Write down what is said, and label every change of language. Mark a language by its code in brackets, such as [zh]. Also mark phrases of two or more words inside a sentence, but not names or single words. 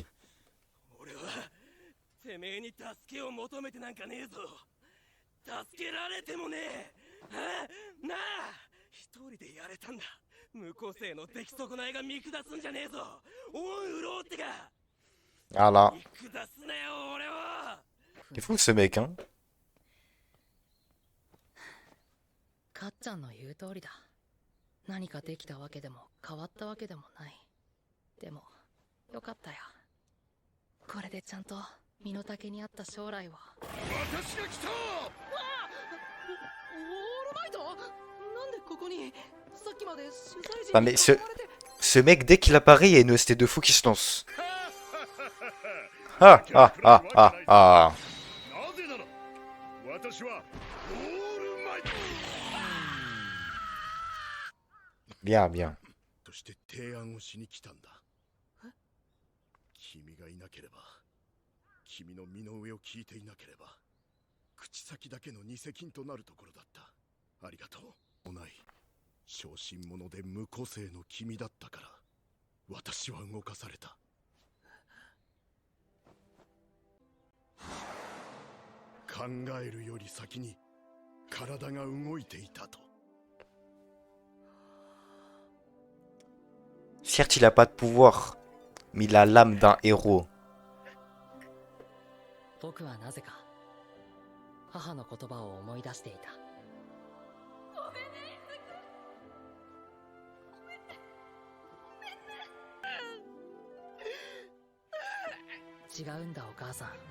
[ja] 俺はてめえに助けを求めてなんかねえぞ助けられてもねえなあ一人でやれたんだ無個性の出来損ないが見下すんじゃねえぞ恩売ろうってか [fr] Voilà. [ja] 見下すなよ俺は [fr] Il est fou ce mec, hein. [ja] かっちゃんの言う通りだ。何かできたわけでも変わったわけでもない。でもよかったよ。これでちゃんと身の丈に合った将来を。私が来た。オールマイト、なんでここに。さっきまで取材陣 [fr] Non [ja] に [fr] mais [ja] 囲まれて。 [fr] ce mec, dès qu'il apparaît, il y a une OST de fou qui se lance. Ah, ah, ah, ah, ah. [ja] なぜなら私はオールマイト [fr] Bien, bien. [ja] として提案をしに来たんだ。君がいなければ、君の身の上を聞いていなければ、口先だけの偽金となるところだった。ありがとう。もない小心者で無個性の君だったから、私は動かされた。考えるより先に体が動いていたと。 [fr] Certes, il a pas de pouvoir, mais il a l'âme d'un héros. [ja] 僕はなぜか母の言葉を思い出していた。違うんだお母さん。